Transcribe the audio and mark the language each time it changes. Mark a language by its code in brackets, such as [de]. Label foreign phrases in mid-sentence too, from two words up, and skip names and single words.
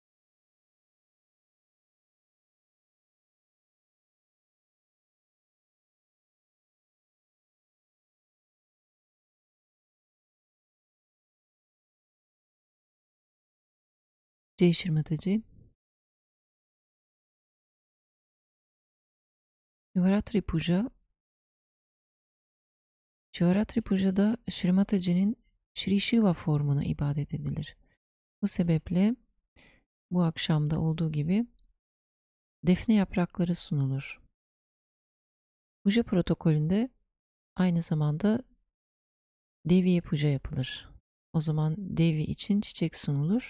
[tr] Shri Mataji. Shivaratri Puja. Shivaratri Puja'da Shri Mataji'nin Shri Shiva formuna ibadet edilir. Bu sebeple bu akşamda olduğu gibi defne yaprakları sunulur. Puja protokolünde aynı zamanda Devi'ye puja yapılır. O zaman Devi için çiçek sunulur.